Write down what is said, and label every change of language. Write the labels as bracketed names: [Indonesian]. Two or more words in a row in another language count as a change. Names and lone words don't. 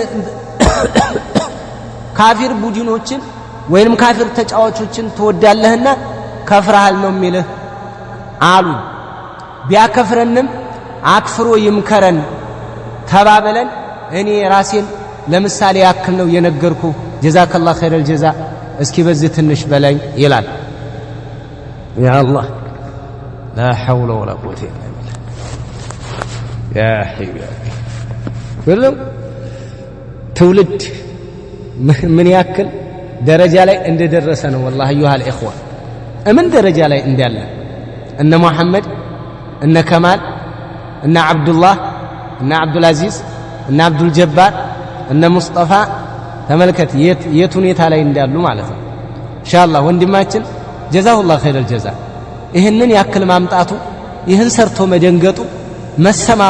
[Amharic] ካፊር ቡድኖችን ወይንም ካፊር ተጫዋቾችን ተወዳለህና ካፍርሃል ነው የሚልህ አሉ ቢያከፍረንም አክፍሮ ይምከረን ተባበለን እኔ ራሴን ለምሳሌ ያክል ነው የነገርኩ [Arabic] جزاك الله خير الجزاء [Amharic] እስኪ በዚህ ትንሽ በላይ ይላል [Arabic] يا الله [Amharic] لا [Arabic] حول ولا قوة إلا بالله يا حبيبي [Amharic] ሁሉም ትውልድ ምን ያክል ደረጃ ላይ እንደደረሰ ነው [Arabic] والله ايها الاخوه [Amharic] ምን ደረጃ ላይ እንዳለ እነ መሐመድ እነ ከማል እነ አብዱላህ እነ አብዱል አዚዝ እነ አብዱል ጀባር እነ ሙስጠፋ ተመልከት የት ሁኔታ ላይ እንዳሉ ማለት ነው ኢንሻአላህ ወንድማችን [Arabic] جزاه الله خير الجزاء [Amharic] ይህንን ያክል ማምጣቱ ይህን ሰርቶ መደንገጡ መሰማቱ